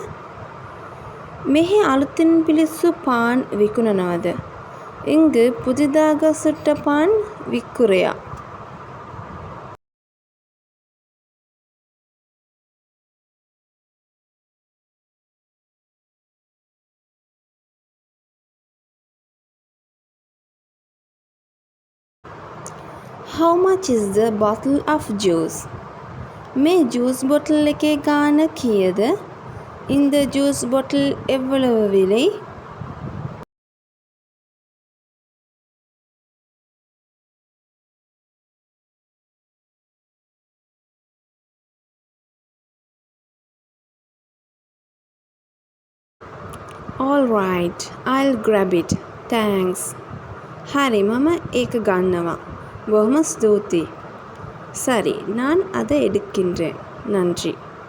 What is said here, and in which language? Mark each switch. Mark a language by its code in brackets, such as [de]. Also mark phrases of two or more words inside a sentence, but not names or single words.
[si] මෙහි අලුතින් පිලිස්සු පාන් විකුණනවද? [ta] இங்கு புதிதாக சுட்ட பான் விற்குறியா? [en] How much is the bottle of juice? [si] මේ [en] juice bottle [si] එකේ ගාණ කීයද? [ta] இந்த [en] juice bottle [ta] எவ்வளவு விலை? [en] All right, I'll grab it. Thanks. [si] හරි මම ඒක ගන්නවා. බොහොම ස්තුතියි. [ta] சரி நான் அதை எடுக்கின்றேன். நன்றி.